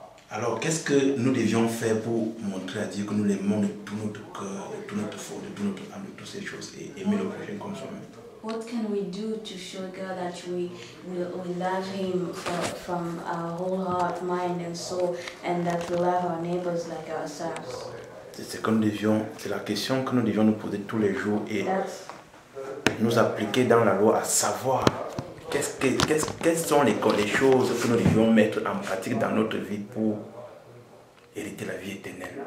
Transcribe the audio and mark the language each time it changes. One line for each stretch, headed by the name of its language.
French: Alors, qu'est-ce que nous devions faire pour montrer à Dieu que nous l'aimons de tout notre cœur, de toute notre force, de toute notre âme, de toutes ces choses et aimer le prochain comme soi-même?
English: What can we do to show God that we love Him from our whole heart, mind and soul, and that we love our neighbors like ourselves?
French: C'est la question que nous devions nous poser tous les jours et nous appliquer dans la loi à savoir quelles sont les choses que nous devions mettre en pratique dans notre vie pour hériter la vie éternelle.